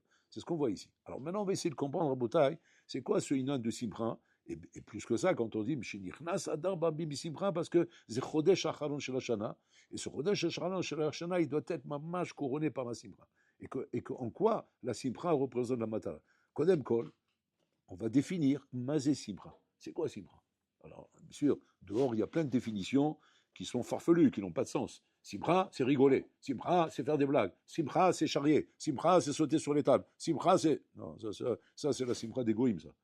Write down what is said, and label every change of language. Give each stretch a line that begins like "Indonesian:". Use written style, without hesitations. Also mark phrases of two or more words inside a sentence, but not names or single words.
French: C'est ce qu'on voit ici. Alors maintenant, on va essayer de comprendre, Rabotai, c'est quoi ce inan de simra. Et plus que ça, quand on dit
Hebrew: Mshinichnas Adar Babim Simra,
French: parce que c'est
Hebrew: Chodesh Acharon Shel Hashana,
French: et ce
Hebrew: Chodesh Acharon Shel Hashana,
French: il doit être mamash couronné par la simra. Et en quoi la simra représente la matara?
Hebrew: Kodem Kol,
French: on va définir Mazé simra. C'est quoi simra? Alors, bien sûr, dehors, il y a plein de définitions qui sont farfelues, qui n'ont pas de sens. Simra, c'est rigoler. Simra, c'est faire des blagues. Simra, c'est charrier. Simra, c'est sauter sur les tables. Simra, c'est... Non, ça c'est la simra des goïms, ça.